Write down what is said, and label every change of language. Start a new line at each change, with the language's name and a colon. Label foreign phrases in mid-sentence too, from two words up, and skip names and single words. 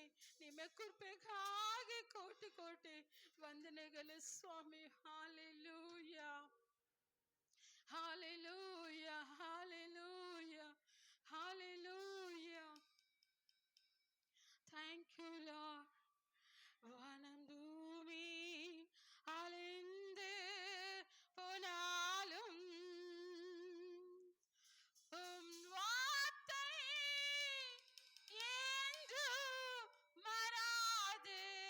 Kannada: ನಿಮ್ಮ ಕೃಪೆಗಾಗಿ ಕೋಟಿ ಕೋಟಿ ವಂದನೆಗಳು ಸ್ವಾಮಿ. ಹಾಲೆಲೂಯ ಹಾಲೆಲೂಯ ಹಾಲೆಲೂಯ ಹಾಲೆಲೂಯ.
English: Thank you Lord.
Tamil: வானம் பூமி அழிந்து போனாலும் உம் வார்த்தை என்றும் மாறாது.